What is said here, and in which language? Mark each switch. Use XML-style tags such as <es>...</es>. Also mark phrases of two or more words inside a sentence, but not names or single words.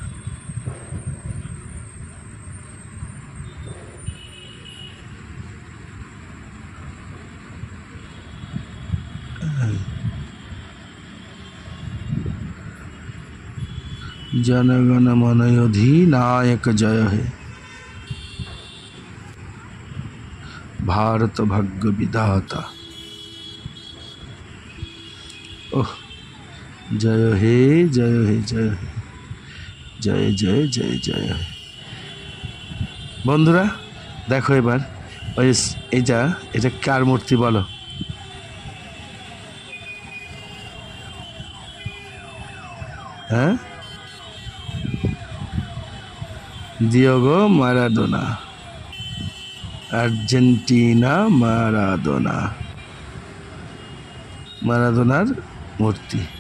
<hi>जनगण मन अधिनायक जय हे, भारत भाग्य विधाता। ओह, जय हे जय हे जय हे जय जय जय जय हे।</hi> <bn>বন্ধুরা দেখো এবার ওই এটা কার মূর্তি বলো? হ্যাঁ, ডিয়েগো মারাডোনা, আর্জেন্টিনা মারাডোনা, মারাডোনার মূর্তি।</bn>